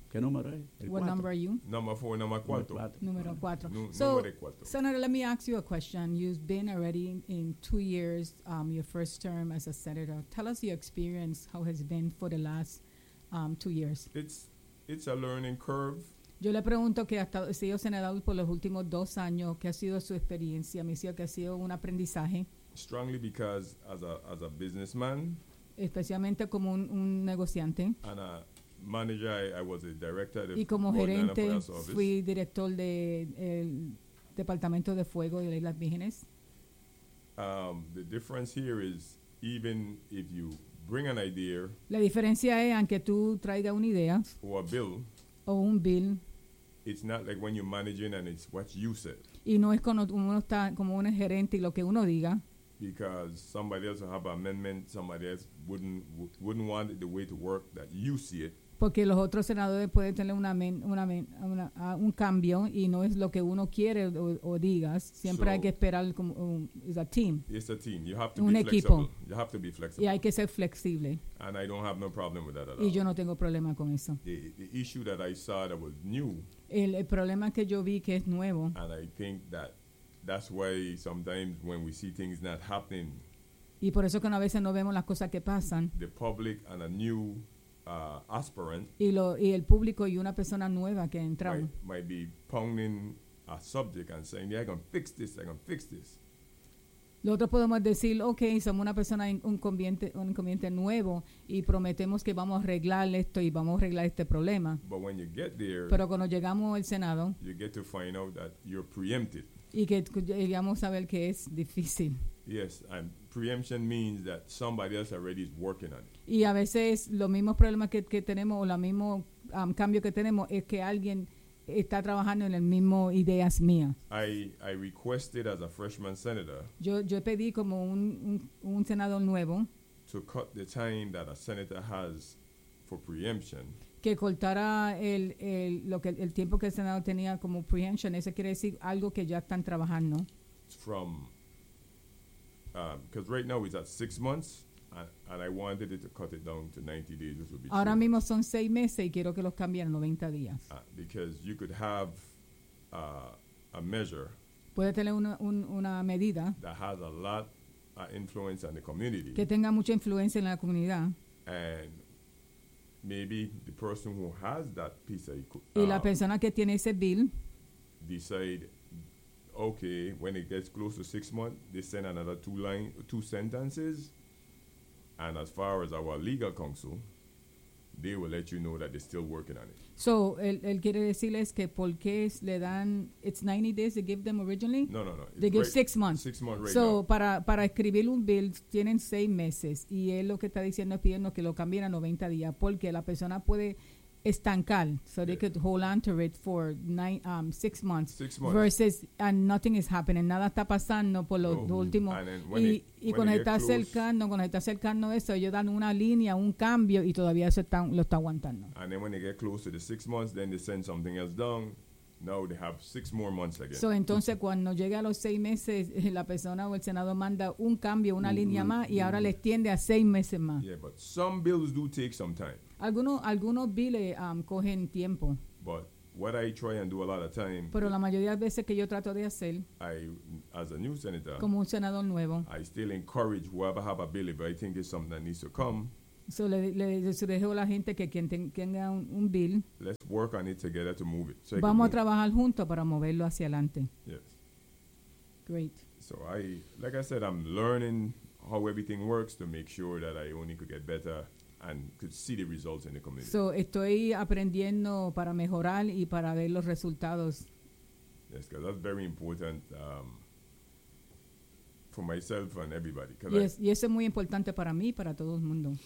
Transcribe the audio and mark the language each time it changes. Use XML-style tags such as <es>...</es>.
<es>¿Qué número es?</es> <en>What cuatro. Number are you?</en> <es>Número cuatro.</es> <en>Senator, let me ask you a question. You've been already in 2 years, your first term as a senator. Tell us your experience, how has it been for the last 2 years? It's a learning curve.</en> <es>Yo le pregunto que ha sido senador por los últimos 2 años, ¿qué ha sido su experiencia? Me decía que ha sido un aprendizaje.</es> <en>Strongly because as a businessman,</en> <es>especialmente como un negociante,</es> <en>and a manager, I was a director of the</en> <es>y como gerente fui director de el departamento de fuego de las vírgenes.</es> <en>The difference here is even if you bring an idea,</en> <es>la diferencia es aunque tú traiga una idea o a bill o un bill,</es> <en>it's not like when you're managing and it's what you said.</en> <es>Y no es cuando uno está como un gerente y lo que uno diga.</es> <en>Because somebody else will have an amendment, somebody else wouldn't want it the way to work that you see it.</en> <es>Porque los otros senadores pueden tener un cambio y no es lo que uno quiere o digas. Siempre hay que esperar como</es> <en>a team. It's a team. You have to be flexible. You have to be flexible.</en> <es>Y hay que ser flexible.</es> <en>And I don't have no problem with that at</en> <es>all. Y yo no tengo problema con eso.</es> <en>The issue that I saw that was new.</en> <es>El problema que yo vi que es nuevo.</es> <en>And I think that. That's why sometimes when we see things not happening,</en> <es>y por eso que a veces no vemos las cosas que pasan,</es> <en>the public and a new aspirant</en> <es>y el público y una persona nueva que entra,</es> <en>might be pounding a subject and saying, yeah, I can fix this.</en> <es>Lo otro podemos decir, okay, somos una persona un inconveniente nuevo y prometemos que vamos a arreglar esto y vamos a arreglar este problema.</es> <en>But when you get there,</en> <es>pero cuando llegamos al Senado,</es> <en>you get to find out that you're preempted.</en> <es>Y que digamos saber que es difícil.</es> <en>Yes, and preemption means that somebody else already is working on it.</en> <es>Y a veces los mismos problemas que tenemos o los mismos cambios que tenemos es que alguien está trabajando en el mismo ideas mías.</es> <en>I requested as a freshman senator.</en> <es>Yo pedí como un senador nuevo.</es> <en>To cut the time that a senator has for preemption.</en> <es>Que cortara el tiempo que el Senado tenía como preemption, eso quiere decir algo que ya están trabajando.</es> <en>From, because right now it's at 6 months, and I wanted it to cut it down to 90 days, which would be</en> <es>ahora mismo son 6 meses y quiero que los cambien a 90 días.</es> <en>Because you could have a measure.</en> <es>Puede tener una medida.</es> <en>That has a lot of influence on the community.</en> <es>Que tenga mucha influencia en la comunidad.</es> <en>And maybe the person who has that piece of</en> <es>y la persona que tiene ese bill</es> <en>decide, okay, when it gets close to 6 months, they send another two sentences. And as far as our legal counsel, they will let you know that they're still working on it.</en> <es>So, él quiere decirles que por qué le dan,</es> <en>it's 90 days they give them originally? No. They it's give 6 months. 6 months right so now.</en> <es>So, para escribir un bill, tienen 6 meses. Y él lo que está diciendo es pidiendo que lo cambien a 90 días. Porque la persona puede estancar.</es> <en>So, they could hold on to it for 6 months. 6 months. Versus, and nothing is happening.</en> <es>Nada está pasando por los últimos. Y cuando se está acercando eso, ellos dan una línea, un cambio, y todavía lo está aguantando.</es> <en>And then when they get close to the 6 months, then they send something else down. Now they have 6 more months again.</en> <es>So entonces, cuando llega a los 6 meses, la persona o el Senado manda un cambio, una línea más, y ahora le extiende a 6 meses más.</es> <en>Yeah, but some bills do take some time.</en> <es>Algunos bills cogen tiempo.</es> <en>But what I try and do a lot of time.</en> <es>Pero la mayoría de veces que yo trato de hacer.</es> <en>I, as a new senator.</en> <es>Como un senador nuevo.</es> <en>I still encourage whoever have a bill if I think it's something that needs to come.</en> <es>So le dejo a la gente que quien tenga un bill.</es> <en>Let's work on it together to move it.</en> <es>So vamos a trabajar juntos para moverlo hacia adelante.</es> <en>Yes. Great. So I, like I said, I'm learning how everything works to make sure that I only could get better and could see the results in the community.</en> <es>So estoy aprendiendo para mejorar y para ver los resultados.</es> <en>Yes, because that's very important for myself and everybody.</en> <es>Yes, y eso es muy importante para mí, para todo el mundo.</es>